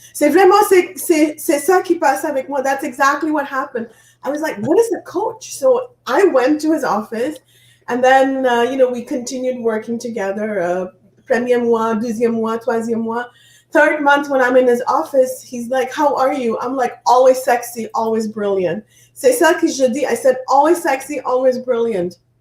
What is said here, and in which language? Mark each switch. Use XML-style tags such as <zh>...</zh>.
<fr>C'est ça qui passe avec moi.</fr> <en>That's exactly what happened. I was like, what is a coach? So I went to his office and then, we continued working together.</en> <fr>Premier mois, deuxième mois, troisième mois.</fr> <en>Third month when I'm in his office, he's like, how are you? I'm like, always sexy, always brilliant.</en> <fr>C'est ça que je dis.</fr> <en>I said, always sexy, always brilliant.</en>